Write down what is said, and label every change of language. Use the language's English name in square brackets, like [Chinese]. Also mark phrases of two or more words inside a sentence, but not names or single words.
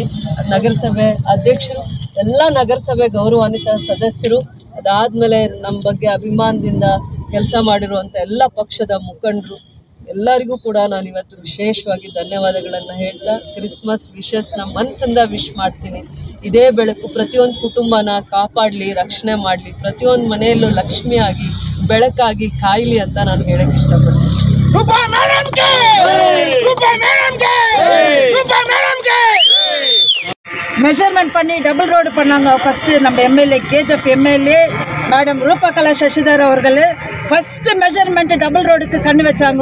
[Kannada] ನಗರಸಭೆ ಅಧ್ಯಕ್ಷರು, ಎಲ್ಲ ನಗರಸಭೆ ಗೌರವಾನ್ವಿತ ಸದಸ್ಯರು, ಅದಾದಮೇಲೆ ನಮ್ಮ ಬಗ್ಗೆ ಅಭಿಮಾನದಿಂದ ಕೆಲಸ ಮಾಡಿರುವಂಥ ಎಲ್ಲ ಪಕ್ಷದ ಮುಖಂಡರು ಎಲ್ಲರಿಗೂ ಕೂಡ ನಾನು ಇವತ್ತು ವಿಶೇಷವಾಗಿ ಧನ್ಯವಾದಗಳನ್ನು ಹೇಳ್ತಾ [English] Christmas wishes [Kannada] ಮನಸ್ಸಿಂದ ವಿಶ್ ಮಾಡ್ತೀನಿ. ಇದೇ ಬೆಳಕು ಪ್ರತಿಯೊಂದು ಕುಟುಂಬನ ಕಾಪಾಡಲಿ, ರಕ್ಷಣೆ ಮಾಡಲಿ, ಪ್ರತಿಯೊಂದು ಮನೆಯಲ್ಲೂ ಲಕ್ಷ್ಮಿಯಾಗಿ ಬೆಳಕಾಗಿ ಕಾಯಲಿ ಅಂತ ನಾನು ಹೇಳಕ್ಕೆ ಇಷ್ಟಪಡ್ತೀನಿ. [Tamil] மெஷர்மெண்ட் பண்ணி [English] double road [Tamil] பண்ணாங்க. ஃபஸ்ட்டு நம்ம எம்எல்ஏ கேஜிஎஃப் எம்எல்ஏ மேடம் ரூபகலா சசிதர் அவர்கள் ஃபஸ்ட்டு மெஷர்மெண்ட்டு [English] double road [Tamil] கண்ணு வச்சாங்க.